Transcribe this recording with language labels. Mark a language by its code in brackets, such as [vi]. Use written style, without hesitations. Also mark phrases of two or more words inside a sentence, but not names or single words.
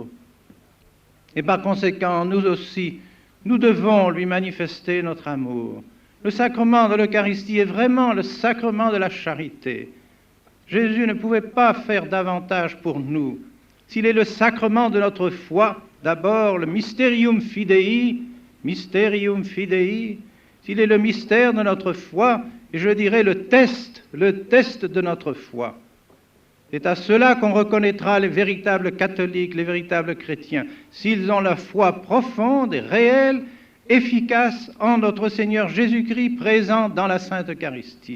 [fr] Et par conséquent, nous aussi, nous devons lui manifester notre amour. Le sacrement de l'Eucharistie est vraiment le sacrement de la charité. Jésus ne pouvait pas faire davantage pour nous. S'il est le sacrement de notre foi, d'abord le [la] mysterium fidei, mysterium fidei, [fr] s'il est le mystère de notre foi, et je dirais le test de notre foi. C'est à cela qu'on reconnaîtra les véritables catholiques, les véritables chrétiens, s'ils ont la foi profonde et réelle, efficace en notre Seigneur Jésus-Christ présent dans la Sainte Eucharistie.